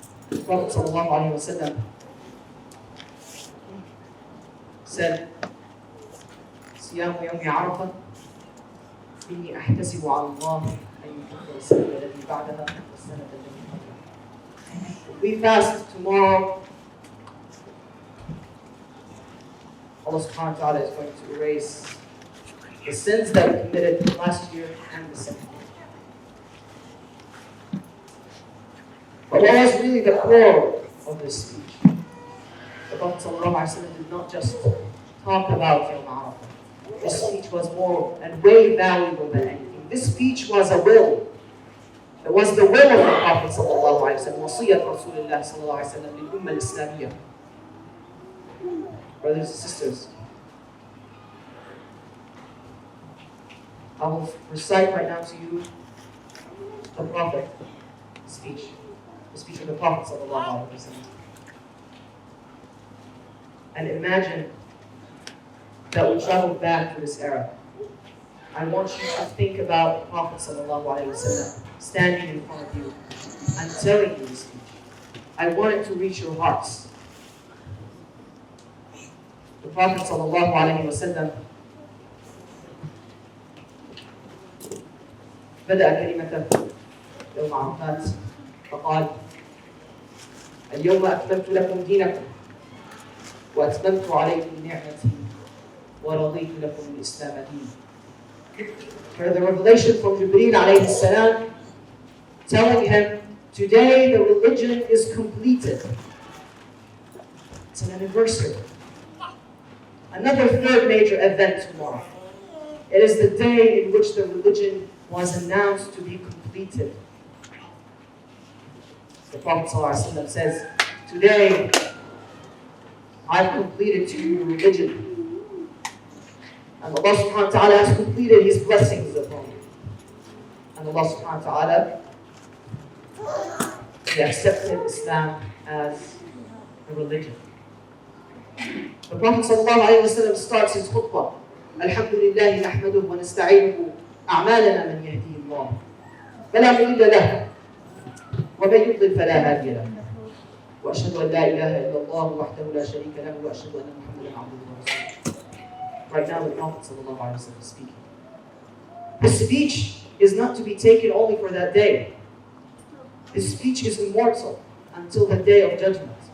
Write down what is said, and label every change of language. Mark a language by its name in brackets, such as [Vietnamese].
[English] The Prophet sallallahu alaihi wasallam said, [Arabic] صيام يوم عرفة إني أحتسب على الله أن يكفر السنة التي بعدها والسنة التي قبلها. [English] If we fast tomorrow, Allah subhanahu wa ta'ala is going to erase the sins that we committed last year and the second year. But what was really the core of this speech? The Prophet sallallahu alaihi wasallam did not just talk about Yawm Arafah. This speech was more and way valuable than anything. This speech was a will. It was the will of the Prophet sallallahu alaihi wasallam. [Arabic] وصية رسول الله صلى الله عليه وسلم للأمة الإسلامية. [English] Brothers and sisters, I will recite right now to you the Prophet speech, the speech of the Prophet sallallahu alaihi wasallam. And imagine that we travel back to this era. I want you to think about the Prophet ﷺ standing in front of you and telling you this speech. I want it to reach your hearts. The Prophet ﷺ [Arabic] بدأ كلمته يوم عرفات فقال اليوم أكملت لكم دينكم وأتممت عليكم نعمتي وَرَضِيتُ لَكُمُ الْإِسْلَامَ دِينًا. [English] For the revelation from Jibreel alayhi salam, telling him, today the religion is completed. It's an anniversary. Another third major event tomorrow. It is the day in which the religion was announced to be completed. The Prophet ﷺ says, today I've completed to you your religion. And Allah subhanahu wa ta'ala has completed His blessings upon you. And Allah subhanahu wa ta'ala, He accepted Islam as a religion. The Prophet sallallahu alayhi wa sallam starts his khutbah. [Arabic] Alhamdulillah nahmaduhu wa nasta'inuhu a'malana man yahdihi Allah. فلا مضل له ومن يضلل فلا هادي له. وأشهد أن لا إله إلا الله وحده لا شريك له وأشهد أن محمدا عبده ورسوله. [English] Right now, the Prophet ﷺ is speaking. His speech is not to be taken only for that day. His speech is immortal until the day of judgment.